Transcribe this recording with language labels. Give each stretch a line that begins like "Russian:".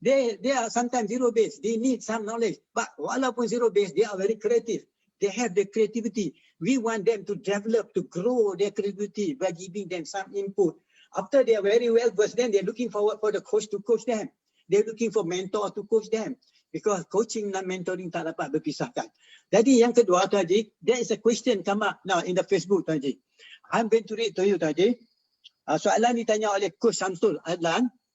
English: They are sometimes zero base. They need some knowledge. But walaupun zero base, they are very creative. They have the creativity. We want them to develop, to grow their creativity by giving them some input. After they are very well versed, then they're looking forward for the coach to coach them. They're looking for mentor to coach them.
Malay: Because coaching dan mentoring tak dapat berpisahkan. Jadi yang kedua,
English: Tuan Haji, there is a question come up now in the Facebook, Tuan Haji. I'm going to read to you, Tuan Haji.
Malay: Soalan ditanya oleh Coach Samsul Adlan.